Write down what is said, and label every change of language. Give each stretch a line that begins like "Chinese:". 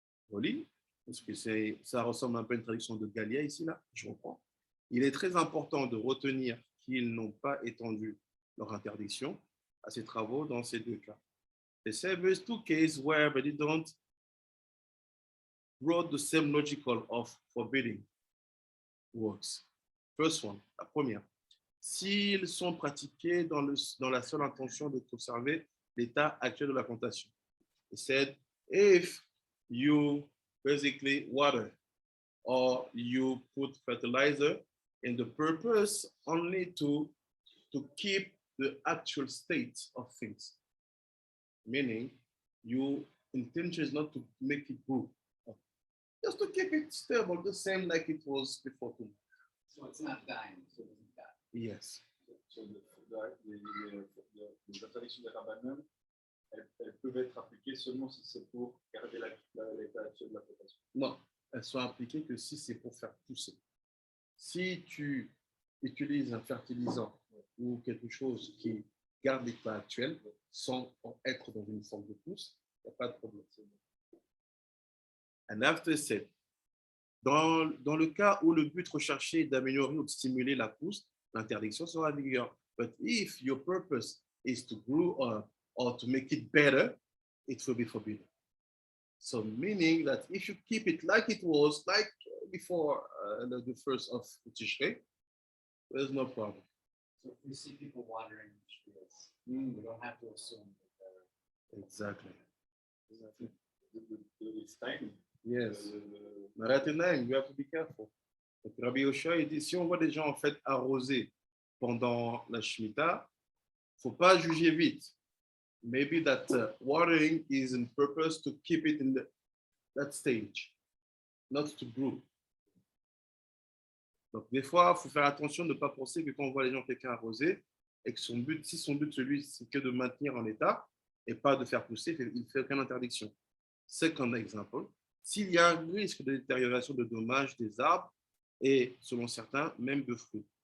French: Joli, parce que ça ressemble un peu à une traduction de Galia ici, là, je reprends. Il est très important de retenir qu'ils n'ont pas étendu leur interdiction à ces travaux dans ces deux cas.
English: They say there's two cases where they don't wrote the same logical of forbidding works. First one,
French: la première. S'ils sont pratiqués dans la seule intention de conserver l'état actuel de la plantation.
English: It said, if you basically water or you put fertilizer in the purpose only to keep the actual state of things, meaning your intention is not to make it grow, just to keep it stable, the same like it was before. So it's not dying, so it doesn't die. Yes.
French: So les interdictions des Rabbanim, elles peuvent être appliquées seulement si c'est pour garder l'état actuel de la plantation. Non, elles sont appliquées que si c'est pour faire pousser. Si tu utilises un fertilisant ou quelque chose qui garde l'état actuel sans être dans une forme de pousse, il n'y a pas de problème.
English: And after said,
French: dans le cas où le but recherché est d'améliorer ou de stimuler la pousse, l'interdiction sera en vigueur.
English: But if your purpose is to grow or to make it better, it will be forbidden. So meaning that if you keep it like it was, like before the first of Tishrei, there's no problem. So if we see people watering fields, we don't have to assume that they're Exactly. It's tiny. Yes. But at the time, you have to be careful.
French: Donc, Rabbi Yoshua, il dit, si on voit des gens en fait arroser pendant la Shemitah, il ne faut pas juger vite.
English: Maybe that watering is in purpose to keep it in that stage, not to grow.
French: Donc, des fois, il faut faire attention de ne pas penser que quand on voit les gens quelqu'un arroser, et que son but, si son but, c'est que de maintenir en état et pas de faire pousser, il ne fait aucune interdiction.
English: Second example,
French: s'il y a un risque de détérioration de dommages des arbres et, selon certains, même de fruits.